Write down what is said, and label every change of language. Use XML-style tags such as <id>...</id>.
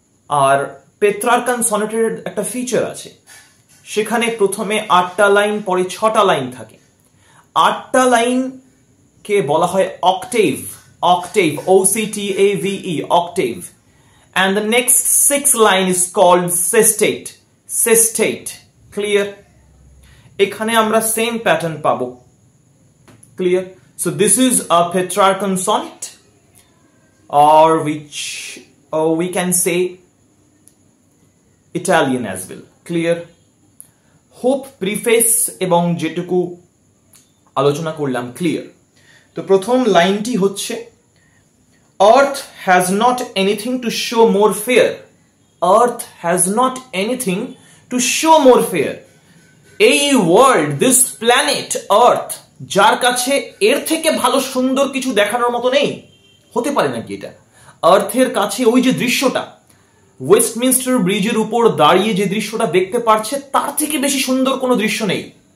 <bn>আর Petrarchan সনেটের একটা feature আছে, সেখানে প্রথমে 8টা লাইন, পরে 6টা লাইন থাকে। 8টা লাইন কে বলা হয় octave, octave, OCTAVE, octave.</bn> <en>And the next 6 line is called sestate, sestate, clear?</en> <bn>এখানে আমরা সেম প্যাটার্ন পাবো, clear?</bn> <en>So this is a Petrarchan sonnet, or which we can say Italian as well, clear?</en> <bn>Hope preface এবং যেটুকু আলোচনা করলাম clear. তো প্রথম লাইনটি হচ্ছে</bn> <en>Earth has not anything to show more fair. Earth has not anything to show more fair.</en> <bn>এই world,</bn> <en>this planet earth,</en> <bn>যার কাছে এর থেকে ভালো সুন্দর কিছু দেখানোর মতো নেই। হতে পারে নাকি এটা? আর্থের কাছে ওই যে দৃশ্যটা, ওয়েস্টমিনস্টার ব্রিজের উপর দাঁড়িয়ে যে দৃশ্যটা দেখতে পারছে, তার থেকে বেশি সুন্দর কোনো দৃশ্য নেই।</bn>